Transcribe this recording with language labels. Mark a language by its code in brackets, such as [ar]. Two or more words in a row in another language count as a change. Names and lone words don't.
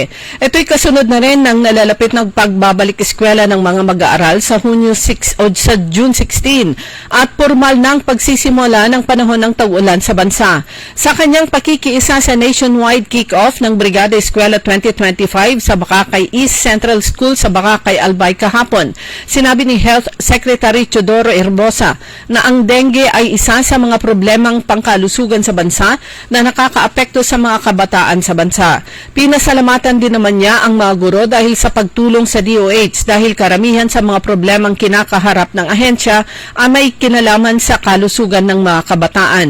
[tl] Ito'y kasunod na rin ng nalalapit ng pagbabalik eskwela ng mga mag-aaral sa sa June 16 at formal ng pagsisimula ng panahon ng tag-ulan sa bansa. Sa kanyang pakikiisa sa [en] nationwide kick-off [tl] ng Brigada Eskwela 2025 sa Bakakay East Central School sa Bakakay, Albay kahapon, sinabi ni Health Secretary Teodoro Herbosa na ang dengue ay isa sa mga problemang pangkalusugan sa bansa na nakakaapekto sa mga kabataan sa bansa. Pinasalamatan din naman niya ang mga guro dahil sa pagtulong sa DOH dahil karamihan sa mga problemang kinakaharap ng ahensya ay may kinalaman sa kalusugan ng mga kabataan.